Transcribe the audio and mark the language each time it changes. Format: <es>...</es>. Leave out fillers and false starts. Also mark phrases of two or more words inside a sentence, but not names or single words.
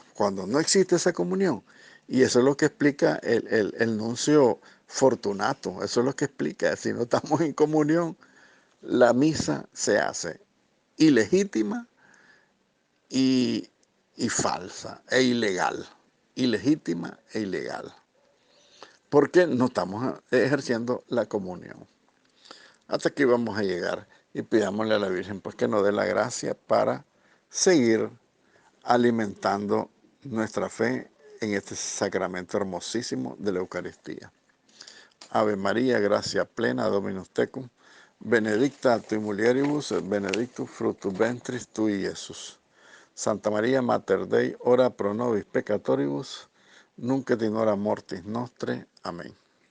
<es>Cuando no existe esa comunión, y eso es lo que explica el nuncio Fortunato, eso es lo que explica, si no estamos en comunión, la misa se hace ilegítima y, y falsa e ilegal, ilegítima e ilegal, porque no estamos ejerciendo la comunión. Hasta aquí vamos a llegar. y pidámosle a la Virgen pues que nos dé la gracia para seguir alimentando nuestra fe en este sacramento hermosísimo de la Eucaristía.</es> <la>Ave María, gracia plena, Dominus tecum, benedicta tu in mulieribus, et benedictus fructus ventris tui, Iesus. Santa María Mater Dei, ora pro nobis peccatoribus, nunc et in hora mortis nostre. Amén.</la>